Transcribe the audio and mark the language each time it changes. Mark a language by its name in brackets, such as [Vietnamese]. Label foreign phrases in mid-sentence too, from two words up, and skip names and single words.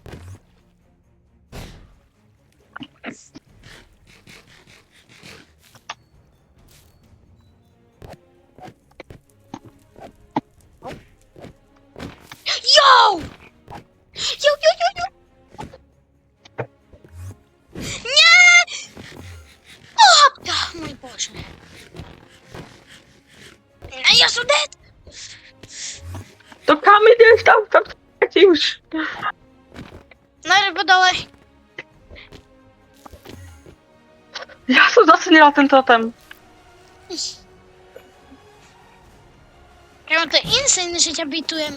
[Slovak] Jo! Jo! Nie! [Polish] O, mój Boże. [Slovak] A ja som dead! To kam ideš tam ti už. No, nebo dole. Ja som zacenila ten totem. Kámo, to je insane, že ťa bytujem.